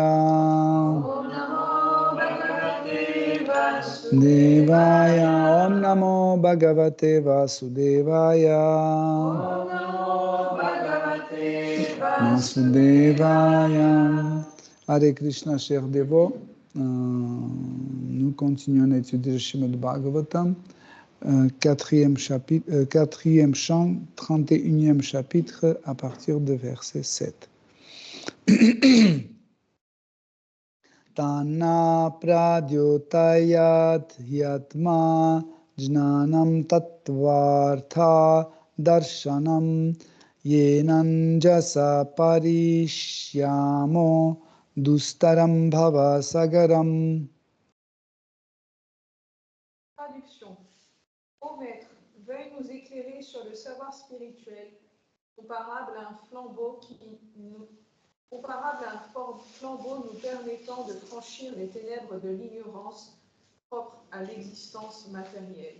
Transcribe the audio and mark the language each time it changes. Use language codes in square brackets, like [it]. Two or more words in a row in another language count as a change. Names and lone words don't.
[sa] Om Namo Bhagavate Vasudevaya. Devaya. Om Namo Bhagavate Vasudevaya. Om Namo Bhagavate Vasudevaya. Hare Krishna, [fr] chers dévots. Nous continuons à étudier le Srimad Bhagavatam, quatrième chant, 31e chapitre, à partir de verset 7. [sa] Tana pradyotayat yatma jnanam tattvartha darshanam yenanjasa parishyamo dustaram bhava sagaram. [fr] Traduction. Ô Maître, veuille nous éclairer sur le savoir spirituel, comparable à un flambeau nous permettant de franchir les ténèbres de l'ignorance propre à l'existence matérielle.